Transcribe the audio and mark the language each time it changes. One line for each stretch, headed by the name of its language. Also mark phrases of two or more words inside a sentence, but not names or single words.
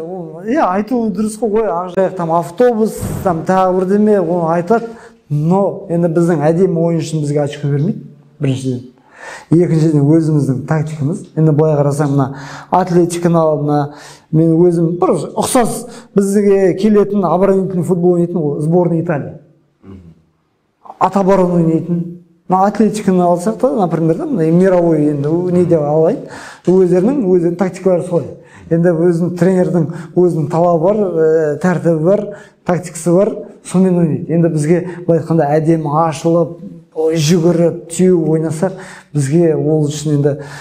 Kazakh: Иә, айту дұрыс қой, Ақжайық
Russian: там автобус,
Kazakh: там тағы бірдеме, оны айтады. Но енді біздің әдемі ойын үшін бізге очко бермейді, біріншіден. Екіншіден өзіміздің тактикамыз. Енді былай қарасам, мына Атлетиканы алып, мына мен өзім бір ұқсас бізге келетін
Russian: оборонительный футбол
Kazakh: ойнайтын ол
Russian: сборная Италия. От обороны
Kazakh: ойнайтын. Мына Атлетиканы алсақ та,
Russian: например, мировой
Kazakh: енді неде алайын, өздерінің тактикалары солай. Енді өзінің тренердің өзінің талабы бар, тәртібі бар, тактикасы бар, сонымен ойнайды. Енді бізге былай айтқанда әдемі ашылып, жүгіріп, теуіп ойнасақ, бізге ол үшін енді